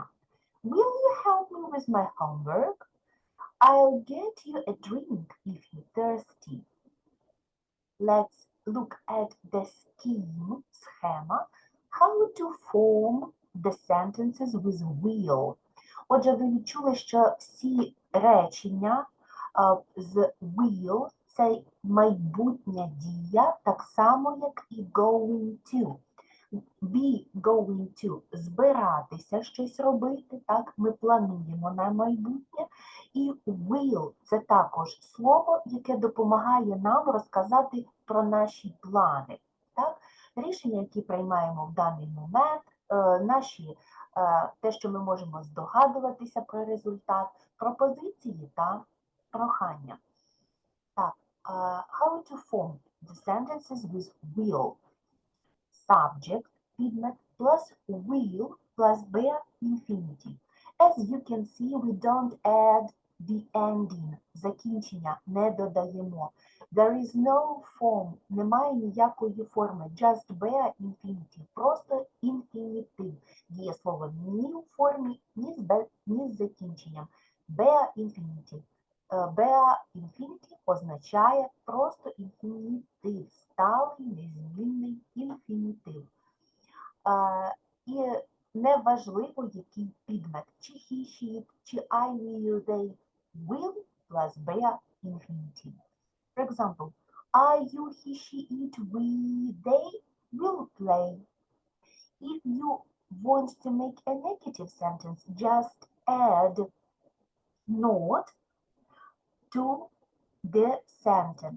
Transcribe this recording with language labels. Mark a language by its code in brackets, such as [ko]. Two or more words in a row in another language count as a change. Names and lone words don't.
[en] Will you help me with my homework? I'll get you a drink if you're thirsty. Let's look at the schema, how to form the sentences with will. [uk] Отже, ви відчули, що всі речення з will – це майбутня дія, так само, як і [en] going to. Be going to – [uk] збиратися щось робити, так, ми плануємо на майбутнє. І will – це також слово, яке допомагає нам розказати про наші плани. Так? Рішення, які приймаємо в даний момент, те, що ми можемо здогадуватися про результат, пропозиції та прохання. Так, [en] how to form the sentences with will. Subject, підмет, plus will plus bare infinitive. As you can see, we don't add the ending, [uk] закінчення не додаємо. [en] There is no form, [uk] немає ніякої форми, [en] just bare infinitive, [uk] просто інфінітив. Дієслово ні у формі, ні з закінченням. [en] Bare infinitive. Bare infinitive [uk] означає просто інфінітив, сталий, незмінний інфінітив. І неважливо, який підмет, чи [en] he, she, [uk] чи [en] I, we, you, they, will plus bare infinitive. For example, I, you, he, she, it, we, they will play. If you want to make a negative sentence, just add not to the sentence.